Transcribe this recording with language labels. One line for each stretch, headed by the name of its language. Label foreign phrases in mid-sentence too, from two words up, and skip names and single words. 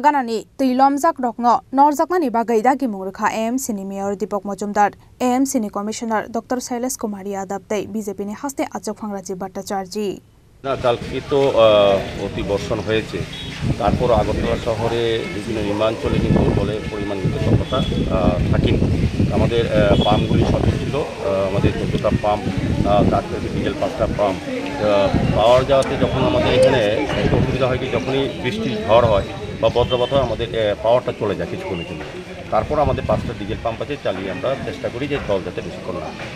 Kok Borok: Ganani Tilomjak Rokno Norjaknani Bagaida Gimurkha AMC ni Mayor Deepak Majumdar AMC ni Commissioner Dr. Shailesh Kumar Yadav tei BJP ni haste Achok Phangraji Bhattacharjee
Bangla: না কালকে তো অতি বর্ষণ হয়েছে তারপর আগরতলা শহরে বিভিন্ন নিম্নাঞ্চলে কিন্তু জলের পরিমাণ কিন্তু ততটা থাকেনি আমাদের পাম্পগুলি সচল ছিল আমাদের 14টা পাম্প তারপরে ডিজেল 5টা পাম্প পাওয়ার যাওয়াতে যখন আমাদের এখানে অসুবিধা হয় কি যখনই বৃষ্টির ঝড় হয় বা বজ্রপাত হয় আমাদের পাওয়ারটা চলে যায় কিছুক্ষণের জন্য তারপর আমাদের 5টা ডিজেল পাম্প আছে চালিয়ে আমরা চেষ্টা করি যে জল যাতে বেশিক্ষণ না